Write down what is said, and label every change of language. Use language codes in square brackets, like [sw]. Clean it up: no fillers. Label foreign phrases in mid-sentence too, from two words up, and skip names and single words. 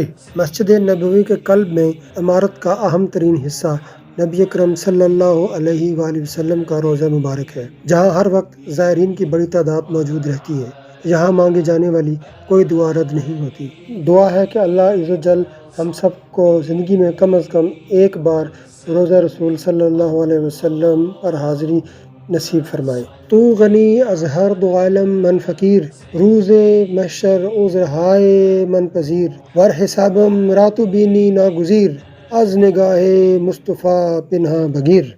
[ur] مسجد نبوی کے قلب میں عمارت کا اہم ترین حصہ نبی اکرم صلی اللہ علیہ وآلہ وسلم کا روضہ مبارک ہے، جہاں ہر وقت زائرین کی بڑی تعداد موجود رہتی ہے۔ یہاں مانگی جانے والی کوئی دعا رد نہیں ہوتی۔ دعا ہے کہ اللہ عز و جل ہم سب کو زندگی میں کم از کم ایک بار روضہ رسول صلی اللہ علیہ وسلم پر حاضری نصیب فرمائے۔ [fa] تو غنی از ہر دو عالم من فقیر، روز محشر عذر ہائے من پذیر، ور حسابم راتو بینی ناگزیر، از نگاہ مصطفیٰ پنہا بگیر۔